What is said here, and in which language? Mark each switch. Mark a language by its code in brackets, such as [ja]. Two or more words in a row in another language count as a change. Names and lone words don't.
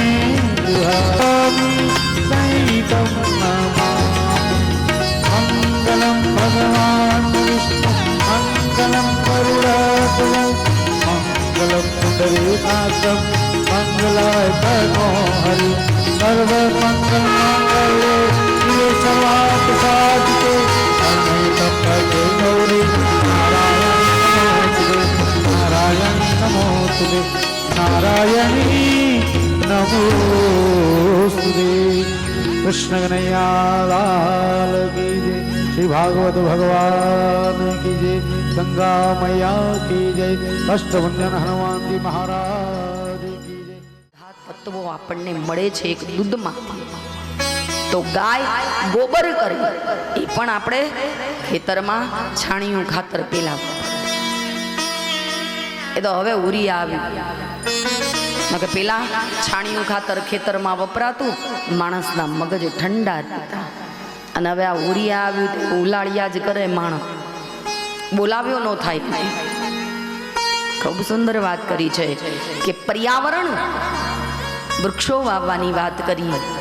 [sa] सहितम मंगलम भगवान विष्णु मंगलम करुणाकुलम मंगलम पुंडरीकाक्षम मंगलाय तनो हरि सर्व मंगल मंगले शिव सर्वार्थ साधिके अनंत प्रभु गौरी नारायण नमोस्तुते नारायणी नमोस्तुते [hi] कृष्ण कन्हैया लाल की जय श्री भागवत भगवान की जय गंगा मैया की जय अष्टभंजन हनुमान जी महाराज की जय [gu] તત્વો આપણને મળે છે એક દૂધમાંથી તો ગાય ગોબર કરે એ પણ આપણે ખેતરમાં છાણિયું ખાતર પેલા એ તો હવે ઉરિયા આવ્યું કે પેલા છાણિયું ખાતર ખેતરમાં વપરાતું માણસના મગજ ઠંડા રહેતા અને હવે આ ઉરિયા આવ્યું તો ઉલાળિયા જ કરે માણસ બોલાવ્યો ન થાય ખૂબ સુંદર વાત કરી છે કે પર્યાવરણ વૃક્ષો વાવવાની વાત કરી